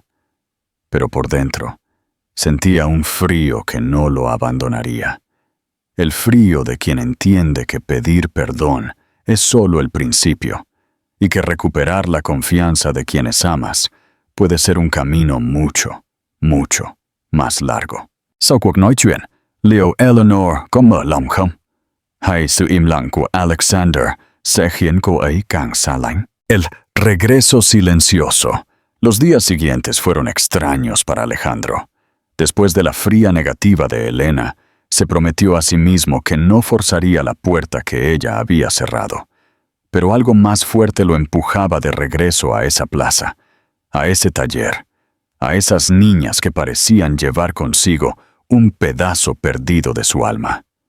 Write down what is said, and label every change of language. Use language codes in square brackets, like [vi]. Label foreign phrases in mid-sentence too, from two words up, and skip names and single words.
[es] Pero por dentro, sentía un frío que no lo abandonaría. El frío de quien entiende que pedir perdón es solo el principio, y que recuperar la confianza de quienes amas puede ser un camino mucho, mucho más largo. [vi] Sau cuộc nói chuyện, liệu Eleanor có mở lòng không? Hay sự im lặng của Alexander sẽ khiến cô ấy càng xa lánh? [es] El regreso silencioso. Los días siguientes fueron extraños para Alejandro. Después de la fría negativa de Elena, se prometió a sí mismo que no forzaría la puerta que ella había cerrado. Pero algo más fuerte lo empujaba de regreso a esa plaza, a ese taller, a esas niñas que parecían llevar consigo un pedazo perdido de su alma.